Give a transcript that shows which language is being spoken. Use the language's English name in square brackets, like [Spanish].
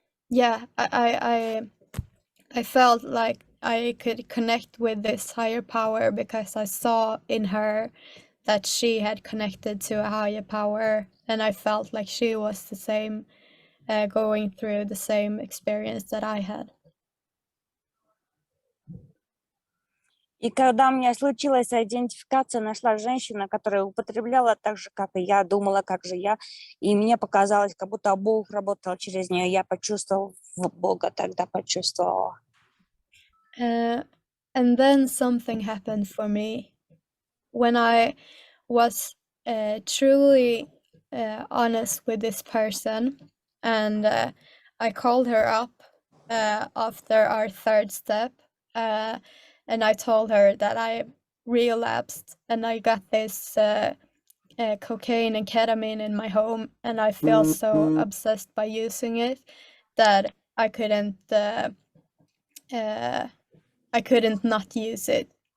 [English] yeah, I felt like I could connect with this higher power because I saw in her that she had connected to a higher power, and I felt like she was the same, going through the same experience that I had. [Russian] И когда у меня случилась идентификация, нашла женщина, которая употребляла так же, как и я, думала, как же я. И мне показалось, как будто Бог работал через нее. Я почувствовала Бога, тогда почувствовала. [English] And then something happened for me when I was truly honest with this person, and I called her up after our third step, and I told her that I relapsed and I got this cocaine and ketamine in my home, and I feel so obsessed by using it that I couldn't not use it.